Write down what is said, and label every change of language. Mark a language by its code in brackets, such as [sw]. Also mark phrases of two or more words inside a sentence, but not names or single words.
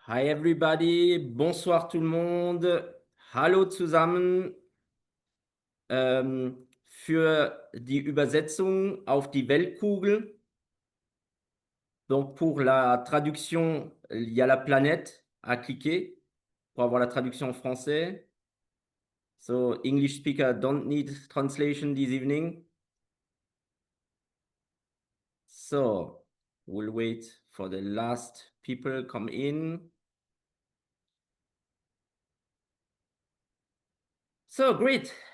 [en] Hi everybody, [fr] bonsoir tout le monde. [de] Hallo zusammen. Für die Übersetzung auf die Weltkugel. [fr] Donc pour la traduction, il y a la planète à cliquer pour avoir la traduction en français. [en] So English speaker don't need translation this evening. So we'll wait for the last people come in. So great.